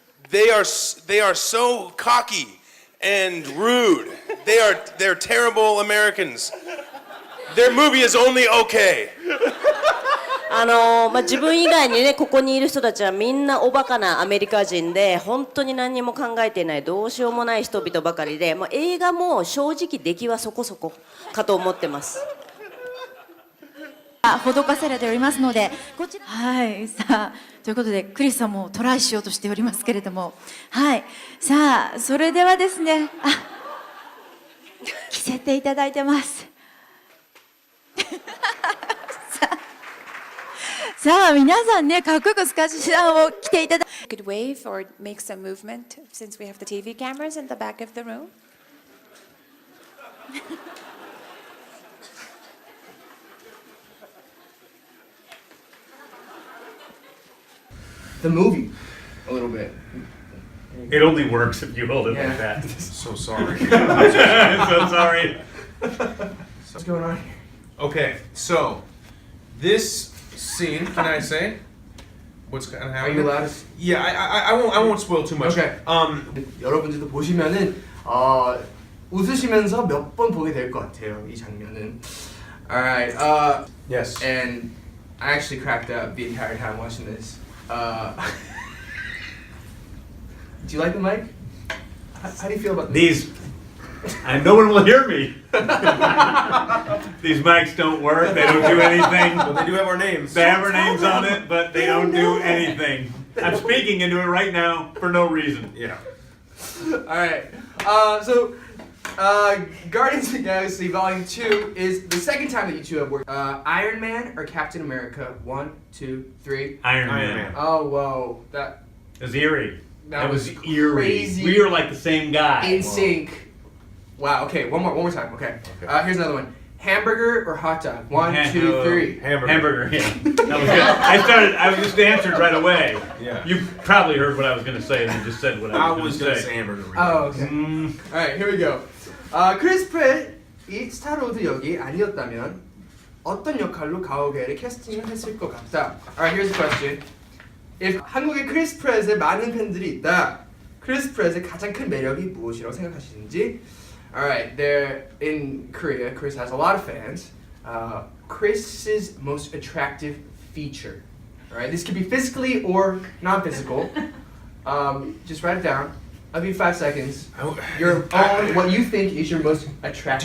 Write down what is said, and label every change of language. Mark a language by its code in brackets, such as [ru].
[en] They are so cocky and rude. They're terrible Americans. Their movie is only okay. [ja] 自分以外にね、ここにいる人たちはみんなおバカなアメリカ人で、本当に何も考えていないどうしようもない人々ばかりで、映画も正直出来はそこそこかと思ってます。施されておりますので、こちらさあということでクリスさんもトライしようとしておりますけれども、さあそれではですね、着せていただいてます。さあ皆さんね、かっこよくスカジさんを着ていただいて。 [en] Could wave or make some movement since we have the TV cameras in the back of the room. The movie, a little bit. It only works if you hold it like that. So sorry. I'm so sorry. What's going on here? Okay, so this scene, can I say what's going to happen? Are you allowed to? Yeah, I won't spoil too much. Okay. [ko] 여러분들도 보시면은 웃으시면서 몇 번 보게 될 것 같아요, 이 장면은. [en] Alright, yes. And I actually cracked up the entire time watching this. Do you like the mic? How do you feel about these? And no one will hear me. These mics don't work. They don't do anything. But they do have our names. They have our names on it, but they don't do anything. I'm speaking into it right now for no reason. Yeah. Alright, so Guardians of the Galaxy Volume 2 is the second time that you two have worked. Iron Man or Captain America? 1, 2, 3. Iron Man. Oh, whoa. That was eerie. That was eerie. Crazy. We were like the same guy. In sync. Wow, okay, one more time, okay. Here's another one. Hamburger or hot dog? 1, 2, 3. Hamburger, yeah. That was good. I just answered right away. Yeah. You probably heard what I was going to say and you just said what I was going to say. hamburger. Oh, okay. Alright, here we go. [ko] 크리스 프렛이 스타로드 역이 아니었다면 어떤 역할로 가오갤을 캐스팅을 했을 것 같다. [en] Alright, here's the question. [ko] If 한국에 크리스 프렛의 많은 팬들이 있다, 크리스 프렛의 가장 큰 매력이 무엇이라고 생각하시는지? [en] Alright, there in Korea, Chris has a lot of fans. Chris's most attractive feature. Alright, this could be physically or non-physical. Just write it down. I'll give you 5 seconds. Your own, what you think is your most attractive.